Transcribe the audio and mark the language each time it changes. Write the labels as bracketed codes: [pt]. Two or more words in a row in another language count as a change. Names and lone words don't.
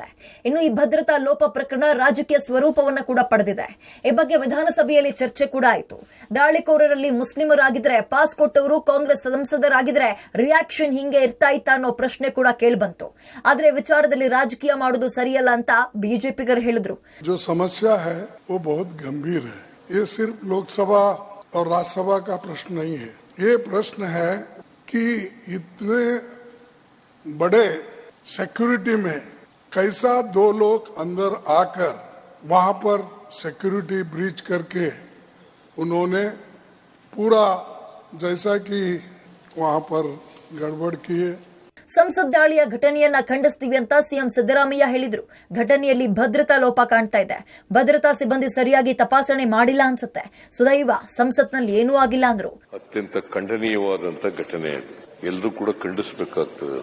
[kn] ಇನ್ನು ಈ ಭದ್ರತಾ ಲೋಪ ಪ್ರಕರಣ ರಾಜಕೀಯ ಸ್ವರೂಪವನ್ನು ಕೂಡ ಪಡೆದಿದೆ. ಈ ಬಗ್ಗೆ ವಿಧಾನಸಭೆಯಲ್ಲಿ ಚರ್ಚೆ ಕೂಡ ಆಯಿತು. ದಾಳಿಕೋರರಲ್ಲಿ ಮುಸ್ಲಿಮರಾಗಿದ್ರೆ, ಪಾಸ್ ಕೊಟ್ಟವರು ಕಾಂಗ್ರೆಸ್ ಸಂಸದರಾಗಿದ್ರೆ ರಿಯಾಕ್ಷನ್ ಹಿಂಗೆ ಇರ್ತಾ ಇತ್ತಾ ಅನ್ನೋ ಪ್ರಶ್ನೆ ಕೂಡ ಕೇಳಿಬಂತು. ಆದ್ರೆ ವಿಚಾರದಲ್ಲಿ ರಾಜಕೀಯ ಮಾಡೋದು ಸರಿಯಲ್ಲ ಅಂತ ಬಿಜೆಪಿಗರು ಹೇಳಿದ್ರು. [hi] जो समस्या है वो बहुत गंभीर है. ये सिर्फ लोकसभा और राज्यसभा का प्रश्न नहीं है. ये प्रश्न है कि इतने बड़े सिक्योरिटी में कैसा दो लोग अंदर आकर वहां पर [en] security breach [hi] करके उन्होंने पूरा जैसा कि वहां पर गड़बड़ किए. [kn] ಸಂಸತ್ ದಾಳಿಯ ಘಟನೆಯನ್ನ ಖಂಡಿಸ್ತೀವಿ ಅಂತ ಸಿಎಂ ಸಿದ್ದರಾಮಯ್ಯ ಹೇಳಿದ್ರು. ಘಟನೆಯಲ್ಲಿ ಭದ್ರತಾ ಲೋಪ ಕಾಣ್ತಾ ಇದೆ. ಭದ್ರತಾ ಸಿಬ್ಬಂದಿ ಸರಿಯಾಗಿ ತಪಾಸಣೆ ಮಾಡಿಲ್ಲ ಅನ್ಸುತ್ತೆ. ಸುದೈವ ಸಂಸತ್ನಲ್ಲಿ ಏನೂ ಆಗಿಲ್ಲ ಅಂದ್ರು. ಅತ್ಯಂತ ಖಂಡನೀಯವಾದಂತ ಘಟನೆ, ಎಲ್ಲರೂ ಕೂಡ ಖಂಡಿಸಬೇಕಾಗ್ತದೆ.